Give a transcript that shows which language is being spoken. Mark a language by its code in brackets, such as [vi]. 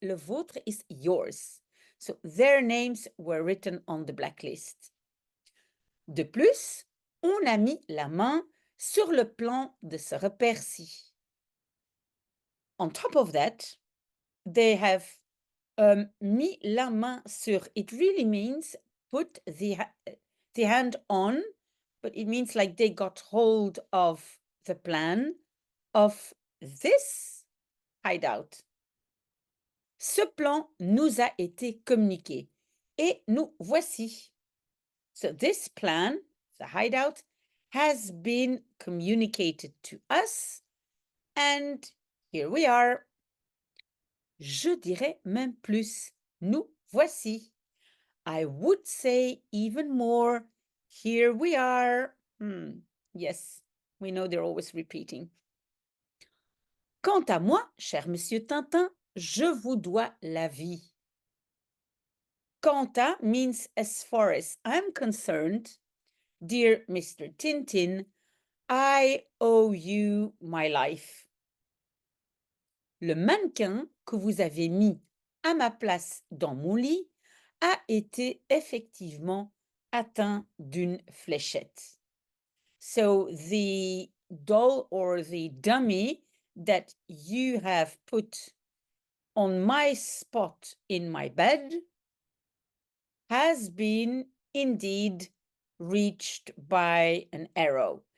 [fr] Le vôtre [en] is yours. So their names were written on the blacklist. [fr] De plus, on a mis la main sur le plan de ce repère-ci. [en] On top of that, they have [fr] mis la main sur. [en] It really means put the hand on, but it means like they got hold of the plan of this hideout. [fr] Ce plan nous a été communiqué et nous voici. [en] So this plan, the hideout, has been communicated to us and here we are. [fr] Je dirais même plus, nous voici. [en] I would say even more, here we are. Yes, we know they're always repeating. [fr] Quant à moi, cher monsieur Tintin, je vous dois la vie. Quant à [en] means as far as I'm concerned, dear Mr. Tintin, I owe you my life. [fr] Le mannequin que vous avez mis à ma place dans mon lit a été effectivement atteint d'une fléchette. [en] So the doll or the dummy that you have put on my spot in my bed has been indeed reached by an arrow.